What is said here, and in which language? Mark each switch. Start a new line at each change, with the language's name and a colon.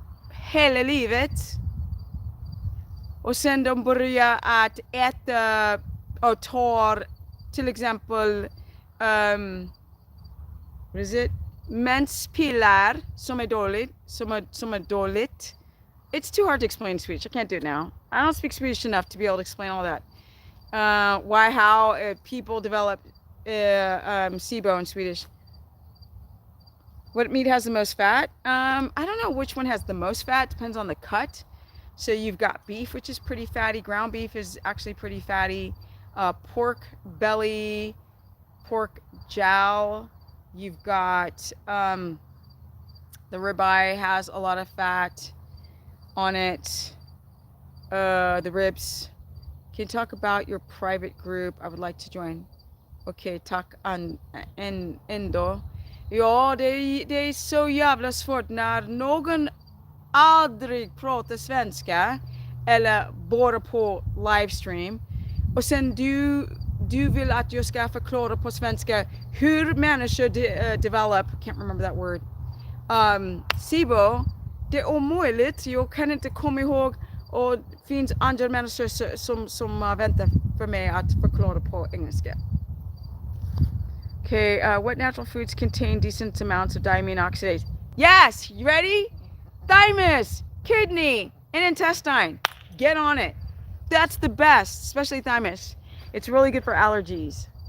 Swedish: Hela livet. Och sen de börjar att äta och tar till exempel
English: what is it?
Swedish: Menspiller som är dåligt.
English: It's too hard to explain in Swedish. I can't do it now. I don't speak Swedish enough to be able to explain all that. How people develop Sibo in Swedish. What meat has the most fat? I don't know which one has the most fat. Depends on the cut. So you've got beef, which is pretty fatty. Ground beef is actually pretty fatty. Pork belly, pork jowl. You've got the ribeye has a lot of fat on it. The ribs. Can you talk about your private group? I would like to join. Okay,
Swedish: tack ändå. Ja, det är så jävla svårt när någon aldrig pratar svenska eller bara på livestream och sen du vill att jag ska förklara på svenska hur människor
English: develop, can't remember that word,
Swedish: Sibo. Det är omöjligt, jag kan inte komma ihåg och det finns andra människor som väntar för mig att förklara på engelska.
English: Okay, what natural foods contain decent amounts of diamine oxidase? Yes, you ready? Thymus, kidney, and intestine. Get on it. That's the best, especially thymus. It's really good for allergies.